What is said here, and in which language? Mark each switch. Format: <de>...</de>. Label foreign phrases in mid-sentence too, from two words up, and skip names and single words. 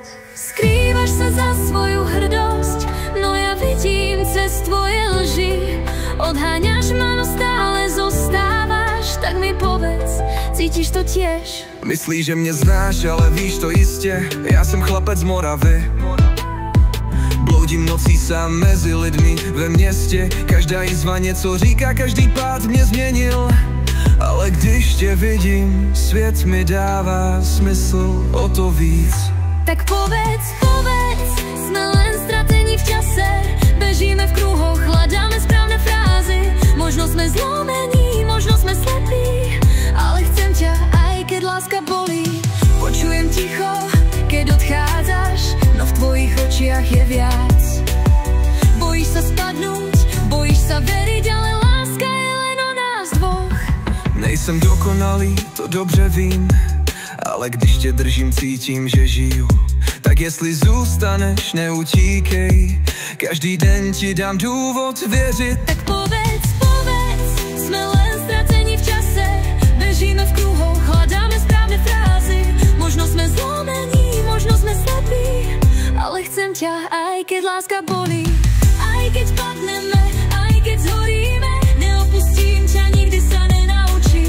<sk>Skrývaš sa za svoju hrdosť, no ja vidím cez tvoje lži. Odháňaš ma, no stále zostávaš, tak mi povedz, cítiš to tiež? Myslíš, že mne znáš, ale víš to iste, ja som chlapec z Moravy.</sk> <cs>Blúdim nocí sám mezi lidmi ve městě, každá jizva něco říká, každý pád mě změnil. Ale když tě vidím, svět mi dává smysl o to víc.</cs> <sk>Tak povedz, sme len stratení v čase. Bežíme v kruhoch, hľadáme správne frázy. Možno sme zlomení, možno sme slepí, ale chcem ťa, aj keď láska bolí. Počujem ticho, keď odchádzaš, no v tvojich očiach je viac. Bojíš sa spadnúť, bojíš sa veriť, ale láska je len o nás dvoch.</sk> <cs>Nejsem dokonalý, to dobře vím, ale když tě držím, cítím, že žiju. Tak jestli zůstaneš, neutíkej, každý den ti dám důvod věřit.</cs> <sk>Tak povedz, sme len stratení v čase. Bežíme v kruhoch, hľadáme správne frázy. Možno sme zlomení, možno sme slepí, ale chcem ťa, aj keď láska bolí. Aj keď padneme, aj keď zhoríme, neopustím ťa, nikdy sa nenaučím.</sk>